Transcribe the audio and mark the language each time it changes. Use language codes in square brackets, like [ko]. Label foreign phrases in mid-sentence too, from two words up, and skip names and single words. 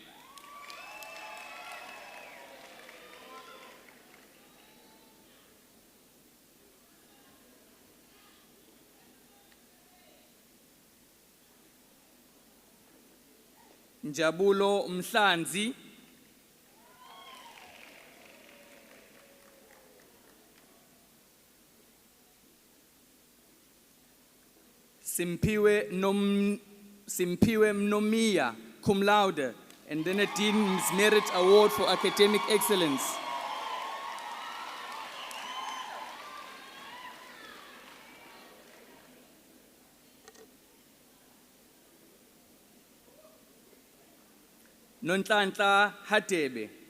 [en] Njabulo Mhlanzi. Simpiwe Mnomia, [la] cum laude, [en] and then a Dean's Merit Award for Academic Excellence. Nonhlanhla Hadebe.